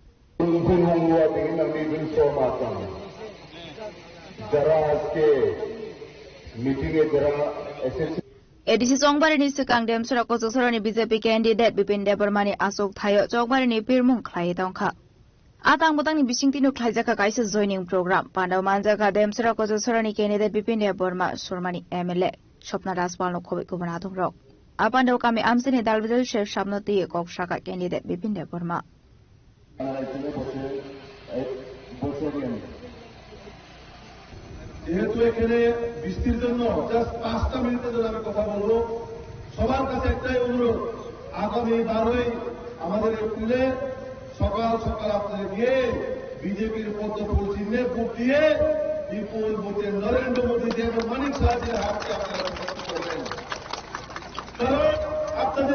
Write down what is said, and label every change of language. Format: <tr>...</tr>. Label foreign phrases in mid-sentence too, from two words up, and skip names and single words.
<trp>Edisi Songbari ni Sukang Demsura Kososarani BJP candidate Bipin Debormani Asok Thayo Songbari ni Pirmung Klai Tongkha Atang Butang ni Bisingtino Klaizaka Kaisa</trp> <en>joining program</en> <trp>Pandaw Manjaka Demsura Kososarani candidate Bipin Deborma Surmani MLA Shopna Raspal no Khobik Kubanatong Rok Apandaw kami Amsini Dalbidal Shef Shabnoti Kok Shaka candidate Bipin Deborma</trp> <bn>যেহেতু এখানে বৃষ্টির জন্য জাস্ট 5টা মিনিটের জন্য আমি কথা বলবো সবার কাছে একটাই অনুরোধ আগামী 12ই আমাদের এপ্রিলে সকাল সকাল আপনাদের গিয়ে বিজেপির পদ্মফুল চিহ্নে ভোট দিয়ে বিপুল ভোটে নরেন্দ্র মোদী এবং মানিক সাহায্যের হাতকে আপনারা প্রস্তুত করবেন কারণ আপনাদের</bn>